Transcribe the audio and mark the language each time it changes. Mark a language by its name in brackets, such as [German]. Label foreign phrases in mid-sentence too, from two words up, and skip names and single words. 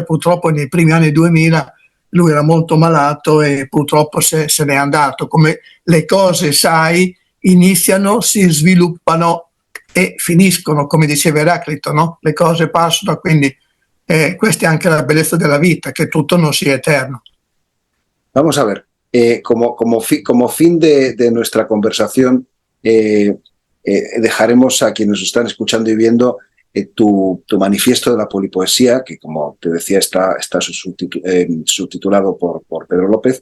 [Italian] Purtroppo nei primi anni 2000 lui era molto malato e purtroppo se n'è andato. Come le cose, sai, iniziano, si sviluppano e finiscono, come diceva Eraclito, no? Le cose passano, quindi questa è anche la bellezza della vita, que tutto non sia eterno. [Spanish] Vamos a ver, como fin de nuestra conversación, dejaremos a quienes están escuchando y viendo tu manifiesto de la polipoesía, que como te decía está subtitulado por Pedro López.